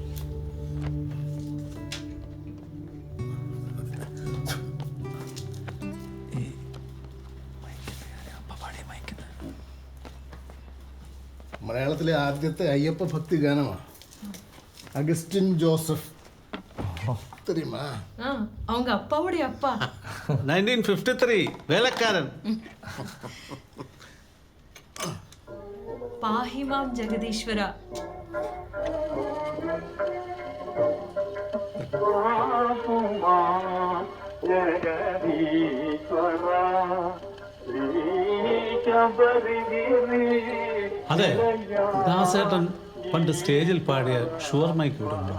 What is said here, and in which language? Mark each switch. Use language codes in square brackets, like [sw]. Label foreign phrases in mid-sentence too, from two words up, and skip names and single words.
[ml] മലയാളത്തിലെ ആദ്യത്തെ അയ്യപ്പ ഭക്തി ഗാനമാണ്. അഗസ്റ്റിൻ ജോസഫ്. [ta] தெரியுமா? அவங்க அப்பாவுடைய அப்பா. 1953 வேலைக்காரன். பாஹிமாம் ஜெகதீஸ்வரா. [ml] അതെ, ദാസേട്ടൻ പണ്ട് സ്റ്റേജിൽ പാടിയ ഷുവർ മൈക്ക് ഇവിടെ ഉണ്ടോ?